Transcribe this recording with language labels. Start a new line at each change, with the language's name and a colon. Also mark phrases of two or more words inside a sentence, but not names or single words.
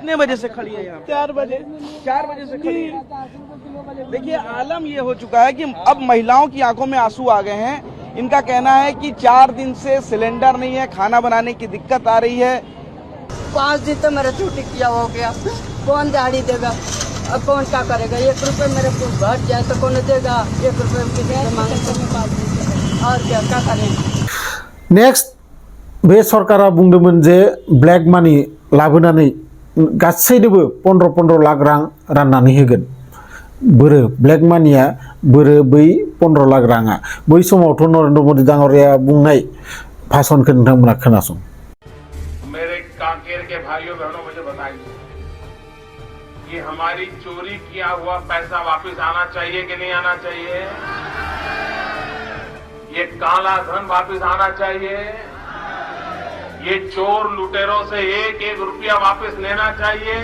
Hindi: कितने बजे से खड़ी है यहाँ 4 बजे से खड़ी है देखिए आलम ये हो चुका है कि अब महिलाओं की आंखों में आंसू आ गए हैं इनका कहना है कि 4 दिन से सिलेंडर नहीं है खाना बनाने की दिक्कत आ रही है 5 दिन तो मेरा छुट्टी किया हो गया कौन दिहाड़ी देगा अब कौन क्या करेगा 1 रुपए मेरे को घट जाए तो कौन देगा 1 रुपए किसी से मांगे और क्या करें
Bodo: नेक्स्ट बे सरकारा बुंदोंमोन जे
English: black money
Bodo: लाबोनानै गासैनोबो 15 लाख रां राननानै होगोन बोरो ब्लेक मानिया बोरो बै 15 लाख राङा बै समावथ' नरेंद्र मोदी दाङरिया बुंनाय भाषणखौ नोंथांमोना खोनासं
Hindi: मेरे कांकेर के भाइयों बहनों मुझे बताइए कि हमारी चोरी किया हुआ पैसा वापस आना चाहिए कि नहीं आना चाहिए? ये काला धन वापस आना चाहिए? ये चोर लुटेरों से एक एक रुपया वापस लेना चाहिए?